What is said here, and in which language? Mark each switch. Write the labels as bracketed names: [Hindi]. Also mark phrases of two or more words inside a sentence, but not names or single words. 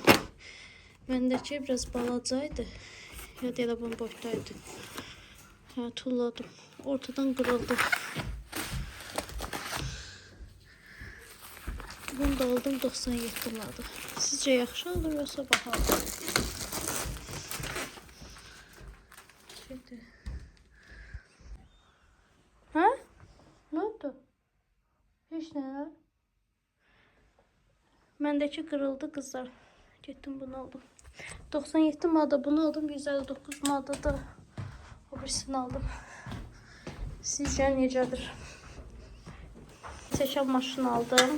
[Azerbaijani] Məndəki biraz balacaydı. Ya da elə bunun boyutdaydı. Tulladım. Ortadan qırıldı. Bunu da aldım 97 manata. Sizcə yaxşı olur yoxsa bahalı? [Turkish] Şimdi. Ha? Ne oldu? Hiç ne? [Azerbaijani] Məndəki qırıldı kızlar. Getdim bunu aldım. 97 manata bunu aldım. 159 manata da o birisini aldım. Sizcə necədir? Çəkən maşını aldım.